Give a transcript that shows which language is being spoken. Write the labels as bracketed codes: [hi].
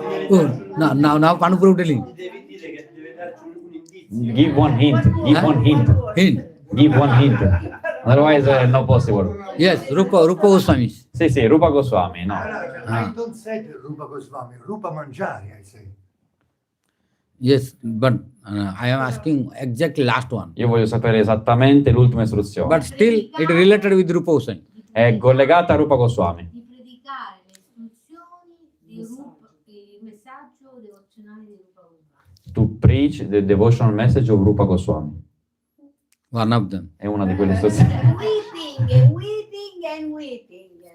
[en] Oh, now Pandupru telling. [it] Devi dire che deve darci un indizio. [en] Give one hint. Give one hint. Hint. Give one hint. Otherwise, no possible. Yes, Rupa Goswami. [it] Sì, Rupa Goswami, no. [en] I don't say Rupa Goswami, Rupa Manjari, I say. Yes, but I am asking exactly last one. [it] Io voglio sapere esattamente l'ultima istruzione. [en] But still, it related with Rupa Goswami. [it] È collegata a Rupa Goswami. Di predicare le istruzioni di Rupa, il messaggio devozionale di Rupa Goswami. [en] To preach the devotional message of Rupa Goswami. One of them. [it] È una di quelle istruzioni. [en] Weeping and weeping.